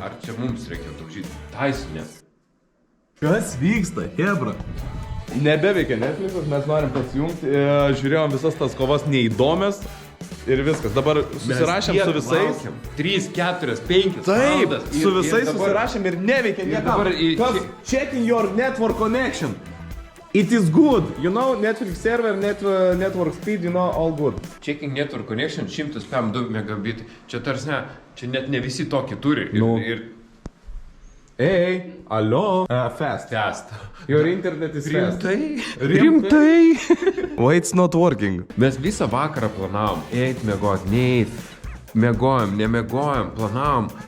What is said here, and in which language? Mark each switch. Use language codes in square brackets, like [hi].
[lt] Ar čia mums reikia daužyti Tysonės? Kas vyksta, hebra? Nebeveikia Netflixas, mes norim pasijungti. Žiūrėjom visas tas kovas neįdomias. Ir viskas, dabar susirašėm su visais. 3, 4, 5 Taip, valandas. su visais susirašėm ir neveikia niekam. Dabar [en] Checking your network connection. It is good, you know, Netflix server, network speed, you know, all good. Checking network connection 102 megabitai. [lt] Čia tarsi ne, čia net ne visi tokį turi. [en] Ei, allo. Fast. Your internet is fast. [lt] Rimtai? [en] Why it's not working? [lt] Mes visą vakarą planavom. Eit miegot, neit. Miegojom, nemiegojom, planavom.